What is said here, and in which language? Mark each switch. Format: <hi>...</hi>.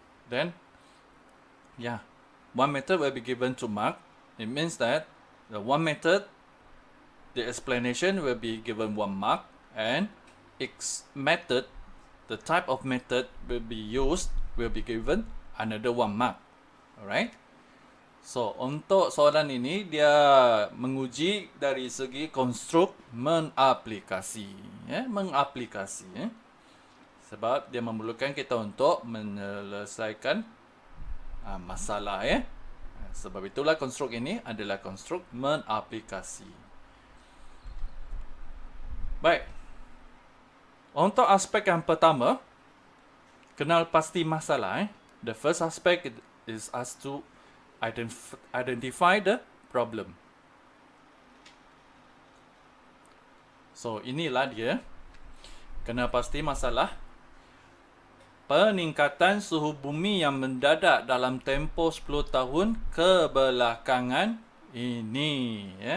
<en>Then, 1 method will be given 2 marks. It means that the 1 method, the explanation will be given 1 mark, and its method, the type of method will be used, will be given another 1 mark. Alright.</en> <ms>So, untuk soalan ini, dia menguji dari segi konstruk mengaplikasi. Mengaplikasi. Sebab dia memerlukan kita untuk menyelesaikan masalah. Sebab itulah konstruk ini adalah konstruk mengaplikasi. Baik. Untuk aspek yang pertama, kenal pasti masalah.</ms> <en>The first aspect is us to identify the problem.</en> <ms>So, inilah dia. Kenal pasti masalah. Peningkatan suhu bumi yang mendadak dalam tempoh 10 tahun kebelakangan ini.</ms>